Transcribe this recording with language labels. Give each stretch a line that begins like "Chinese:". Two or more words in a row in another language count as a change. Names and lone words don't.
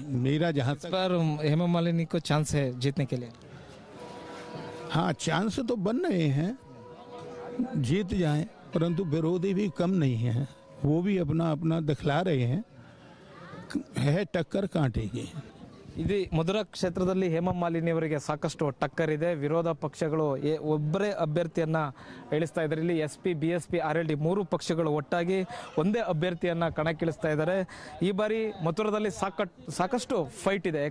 Hindi: मेरा जहाँ तक पर हेमा मालिनी को चांस है जीतने के लिए? हाँ, चांस तो बन रहे हैं जीत जाएं, परंतु विरोधी भी कम नहीं हैं, वो भी अपना अपना दिखला रहे हैं। है टक्कर कांटेगी।
Kannada: ಇದು ಮಧುರಾ ಕ್ಷೇತ್ರದಲ್ಲಿ ಹೇಮಾ ಮಾಲಿನಿ ಅವರಿಗೆ ಸಾಕಷ್ಟು ಟಕ್ಕರ್ ಇದೆ. ವಿರೋಧ ಪಕ್ಷಗಳು ಒಬ್ಬರೇ ಅಭ್ಯರ್ಥಿಯನ್ನ ಇಳಿಸ್ತಾ ಇದ್ದಾರೆ. ಇಲ್ಲಿ SP, BSP, RLD 3 ಪಕ್ಷಗಳು ಒಟ್ಟಾಗಿ ಒಂದೇ ಅಭ್ಯರ್ಥಿಯನ್ನ ಕಣಕ್ಕಿಳಿಸ್ತಾ ಇದ್ದಾರೆ. ಈ ಬಾರಿ ಮಥುರಾದಲ್ಲಿ ಸಾಕಷ್ಟು ಫೈಟ್ ಇದೆ.